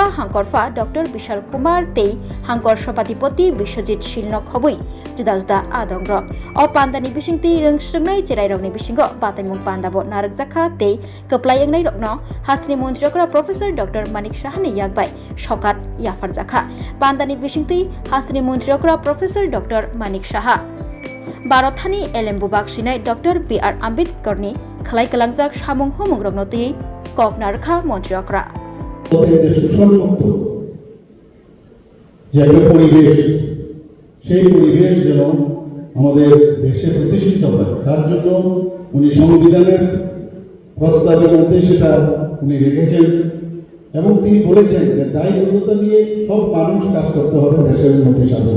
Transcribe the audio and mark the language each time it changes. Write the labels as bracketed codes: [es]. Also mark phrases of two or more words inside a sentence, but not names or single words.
[trp] हांकरफा डॉक्टर विशाल कुमार तै हांकर सभापति विश्वजित शिलनक हबै जुदा जुदा आदंग्र अ पान्दानि बिसिंति रोंस्रोंनाय जेराइरंनि बिसिंगो बाताइमुं पान्दाबो नारकजाखा तै कप्लाय एंगनाय रकनो हास्नि मन्त्रियकरा प्रोफेसर डॉक्टर मानिक साहानि यागबाय सकात याफारजाखा पान्दानि बिसिंति हास्नि मन्त्रियकरा प्रोफेसर डॉक्टर मानिक साहा भारतहानि एलेम्बुबाग सिनाय डॉक्टर बी.आर. आम्बेडकरनि खलाय कलांजाक सामुं हमुं रगनति ककनारखा मन्त्रियकरा [bn] সুসম্মত যে একটা পরিবেশ সেই পরিবেশ যেন আমাদের দেশে প্রতিষ্ঠিত হয় তার জন্য উনি সংবিধানের প্রস্তাবের মধ্যে সেটা উনি রেখেছেন এবং তিনি বলেছেন যে দায়বদ্ধতা নিয়ে সব মানুষ কাজ করতে হবে দেশের উন্নতি সাধনে।